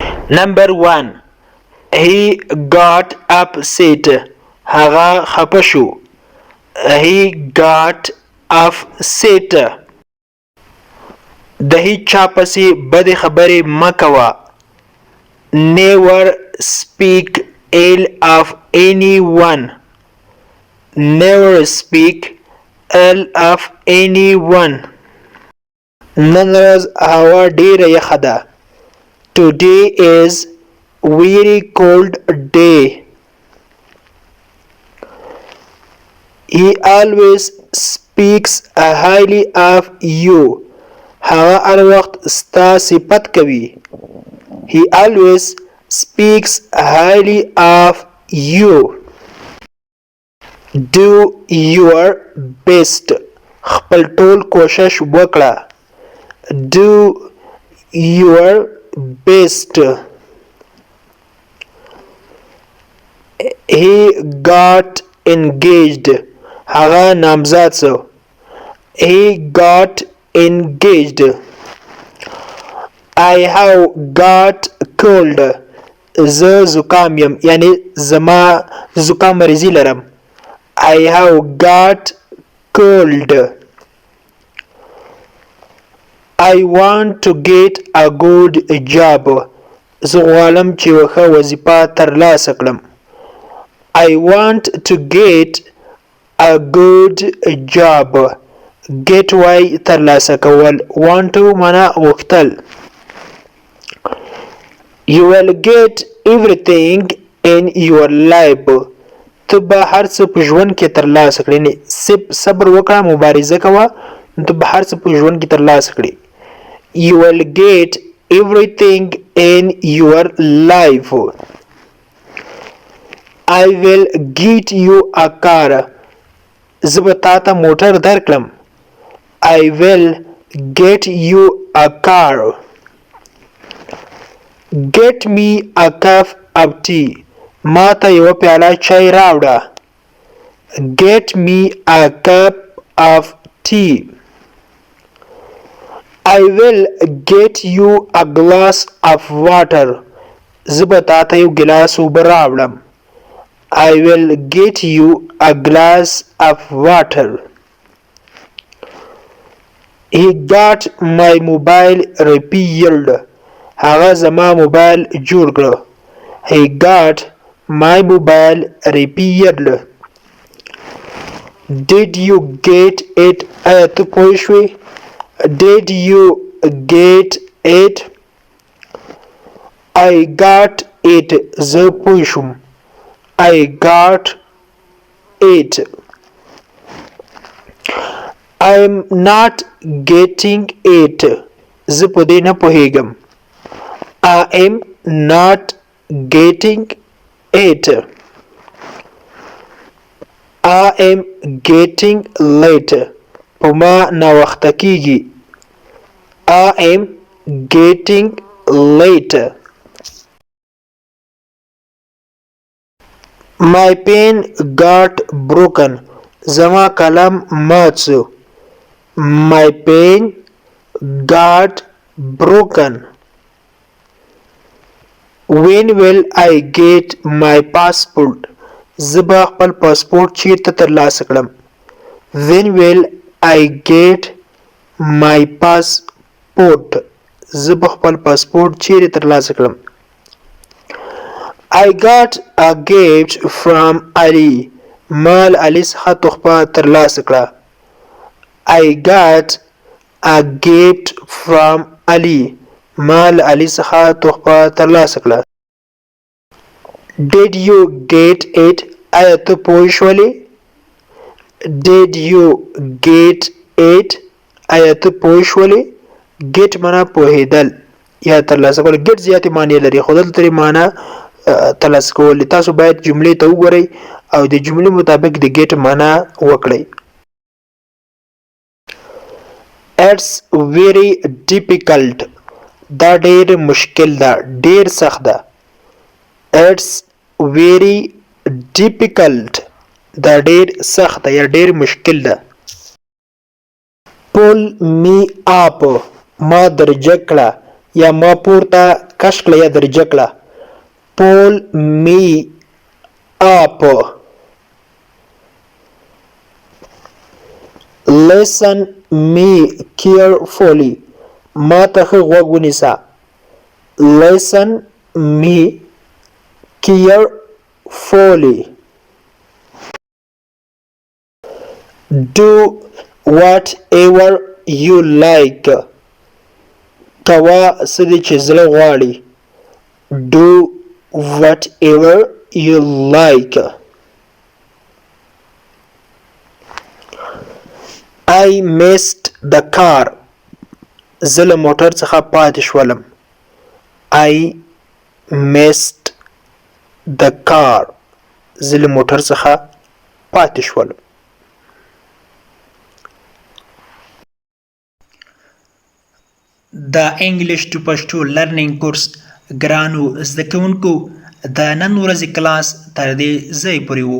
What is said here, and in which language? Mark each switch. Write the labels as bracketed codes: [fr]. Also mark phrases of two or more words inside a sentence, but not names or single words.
[en] Number 1. He got upset. [ps] هغه خپه شو. [en] He got upset. [ps] د هیچا پسې بدې خبرې مه کوه. [en] Never speak ill of anyone. Never speak ill of anyone. [ps] نن ورځ هوا ډېره یخه ده. [en] Today is very cold day. He always speaks highly of you. [ps] هغه هر وخت ستا صفت کوي. [en] He always speaks highly of you. Do your best. [ps] خپل ټول کوشش وکړه. [en] Do your best. He got engaged. [ps] هغه نامزد شو. [en] He got engaged. I have got cold. [ps] زه زکام یم، یعنی زما زکام مریضی لرم. [en] I have got cold. I want to get a good job. [ps] زه غواړم چې یوه ښه وظیفه ترلاسه کړم. [en] I want to get a good job. [ps] Get وای ترلاسه کول. [en] Want to [ps] معنا غوښتل. [en] You will get everything in your life. [ps] ته به هر څه په ژوند کې ترلاسه کړې. صبر وکړه، مبارزه کوه، ته به هر څه په ژوند کې ترلاسه کړې. [en] You will get everything in your life. I will get you a car. [ps] زه به تا ته موټر درکړم. [en] I will get you a car. Get me a cup of tea. [ps] ما ته یوه پیاله چای راوړه. [en] Get me a cup of tea. I will get you a glass of water. [ps] زه به تا ته یو ګیلاس اوبه راوړم. [en] I will get you a glass of water. He got my mobile repaired. [ps] هغه زما موبایل جوړ کړ. [en] He got my mobile repaired. Did you get it? [ps] آیا ته پوه شوې؟ [en] Did you get it? I got it. [ps] زه پوه شوم. [en] I got it. I'm not getting it. [ps] زه په دې نه پوهیږم. [en] I am not getting it. I am getting late. [ps] په ما ناوخته کیږي. [en] I am getting late. My pen got broken. [ps] زما قلم مات شو. [en] My pen got broken. When will I get my passport? [ps] زه به خپل پاسپورت چیرته ترلاسه کړم. [en] When will I get my passport? [ps] زه به خپل پاسپورت چیرته ترلاسه کړم. [en] I got a gift from Ali. [ps] ما له علي څخه تحفه ترلاسه کړه. [en] I got a gift from Ali. [ps] ما له علي څخه تحفه ترلاسه کړه. [en] Did you get it? [ps] آیا ته پوه شولې؟ [en] Did you get it? [ps] آیا ته پوه شولې؟ get معنا پوهېدل یا ترلاسه کول. get زیاتې معنی لري خو دلته ترې معنا ترلاسه کول. تاسو باید جملې ته وګورئ او د جملې مطابق د get معنا وکړئ. [en] It's very difficult. [ps] دا ډېر مشکل ده، ډېر سخت ده. [en] It's very difficult. [ps] دا ډېر سخت ده یا ډېر مشکل ده. [en] Pull me up. [ps] ما درجه کړه یا ما پورته کش کړه یا درجه کړه. [en] pull me up. listen me carefully. [ps] ما ته ښه غوږ ونیسه. [en] listen me carefully. do whatever you like. [ps] کوه څه دې چې زړه غواړي. [en] do whatever you like. I missed the car. [ps] زه له موټر څخه پاتې شولم. [en] I missed the car. [ps] زه له موټر څخه پاتې شولم. د [en] English to Pashto learning course [ps] ګرانو زده کوونکو د نن ورځې کلاس تر دې ځای پورې و.